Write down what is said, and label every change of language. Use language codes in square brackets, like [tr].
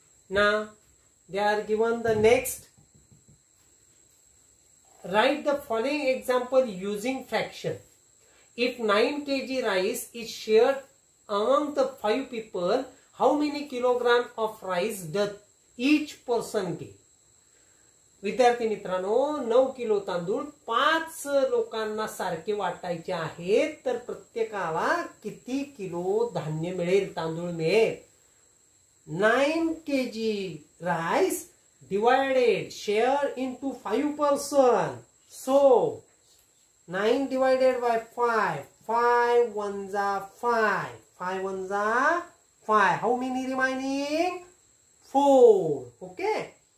[en] Now they are given the next. Write the following example using fraction. If 9 kg rice is shared among the 5 people, how many kilogram of rice does each person get? [mr] विद्यार्थी मित्रांनो, 9 kilo तांदूळ 5 लोकांना सारखे वाटायचे आहेत, तर प्रत्येकाला किती किलो धान्य मिळेल, तांदूळ मिळेल? [en] 9 kg rice divided, share into 5 person. So 9 divided by 5, 5 ones are 5, 5 ones are 5. How many remaining? 4. Okay.